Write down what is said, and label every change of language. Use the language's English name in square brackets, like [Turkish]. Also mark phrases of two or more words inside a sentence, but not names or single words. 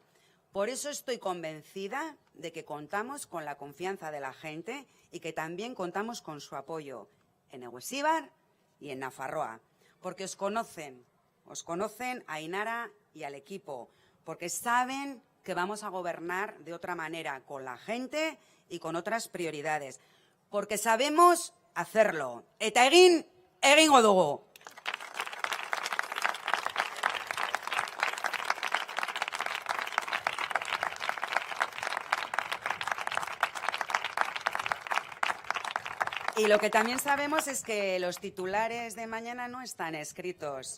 [Spanish] Por eso estoy convencida de que contamos con la confianza de la gente y que también contamos con su apoyo en Eguesibar y en Nafarroa. Porque os conocen a Ainara y al equipo, porque saben que vamos a gobernar de otra manera, con la gente y con otras prioridades. Porque sabemos hacerlo. [Basque] Eta egingo dugu. [Spanish] Y lo que también sabemos es que los titulares de mañana no están escritos.